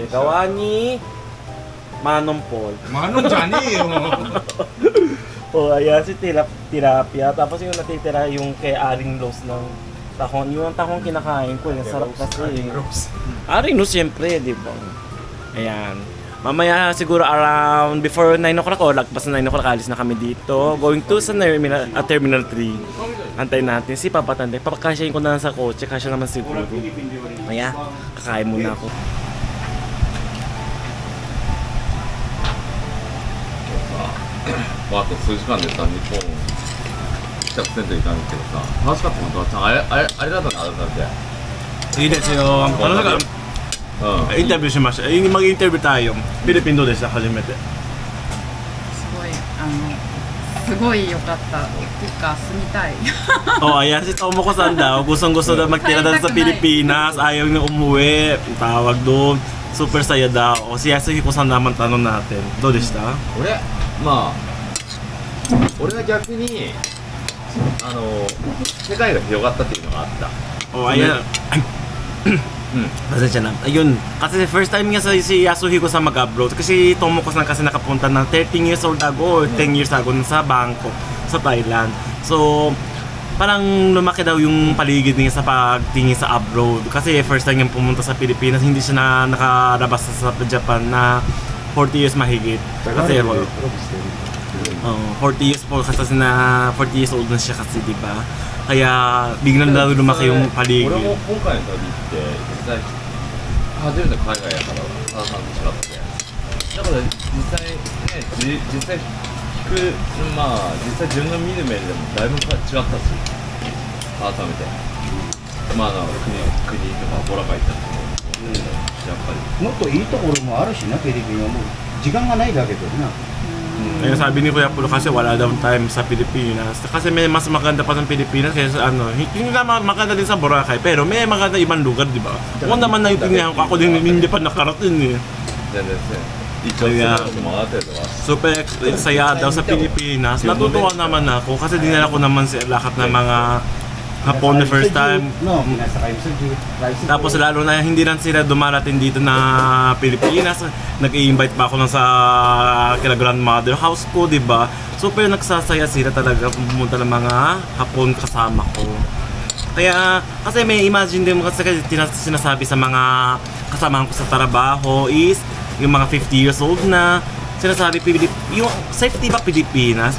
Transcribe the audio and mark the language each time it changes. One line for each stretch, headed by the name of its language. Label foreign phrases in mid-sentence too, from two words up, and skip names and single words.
Filipino: Gawa ni Manong Paul. Manong Johnny! O ayan, si tilapia. Tapos yung natitira yung kay Aring Rose ng tahong. Yung tahong kinakain ko, yung sarap kasi. Aring Rose siyempre, di ba? Ayan. Mamaya siguro
English: around before 9 o'clock
Filipino: o lagpas na 9 o'clock alis na kami dito.
English: Going to
Filipino: sa Terminal 3. Antayin natin si Papa Tande. Papakasyahin ko na lang sa kotse. Kasya naman siguro. Maya, kakain muna ako.
Japanese: あと数時間でさ、日本100%行ったんですけどさ、楽しかったのと、あれだったの、あれだって。いいですよ。インタビューしました。
Filipino: mag-interview tayo.
Japanese: Philippine どうでした初めて。すごい良かったっていうか住みたい。
Filipino: Oh, ayan si Tomoko-san daw. Gustong-gusto daw magtira daw sa Pilipinas. Ayaw niya umuwi. Tawag doon. Super saya daw. O si Yasuhiko-san naman tanong natin.
Japanese: どうでした？俺は逆に世界が広がったっていうのがあった。
Filipino: Oh, ayan. Pasensya na. Ayun, kasi
English: first time
Filipino: niya si Yasuhiko sa mag-abroad. Kasi Tomoko-san kasi nakapunta ng
English: 13 years old ago or 10 years ago
Filipino: sa Bangkok, sa Thailand. So, parang lumaki daw yung paligid niya sa pagtingin sa abroad. Kasi
English: first time
Filipino: niya pumunta sa Pilipinas, hindi siya nakalabas sa Japan na
English: 40 years
Filipino: mahigit. Kasi 40 years po kasi na
English: 40 years old
Filipino: na siya kasi, di ba? Kaya biglang daw lumaki yung paligid.
Japanese: 俺も今回の旅って実際初めて海外やから話しかっただから実際ね実際聞く実際自分が見る目でもだいぶ違ったし改めて国とかボラがいたりとかやっぱりもっといいところもあるしなフィリピンはもう時間がないだけでな。
Filipino: Kaya sabi ni Kuya Pulo kasi wala daw time sa Pilipinas. Kasi may mas maganda pa sa Pilipinas kaysa hindi naman maganda din sa Boracay, pero may maganda ibang lugar, di ba? Kung naman naiintindihan ko, ako din hindi pa nakarating eh. Kaya super saya daw sa Pilipinas. Natutuwa naman ako kasi dinala ko naman lahat ng mga Hapon
English: the first time.
Filipino: Tapos lalo na hindi lang sila dumarating dito na Pilipinas. Nag-i-invite pa ako sa kila
English: grandmother house
Filipino: ko, di ba? Super nagsasaya sila talaga pumunta ng mga Hapon kasama ko. Kaya kasi may imagine din kasi sinasabi sa mga kasamahan ko sa trabaho is yung mga
English: 50 years old
Filipino: na sinasabi yung safety ba Pilipinas?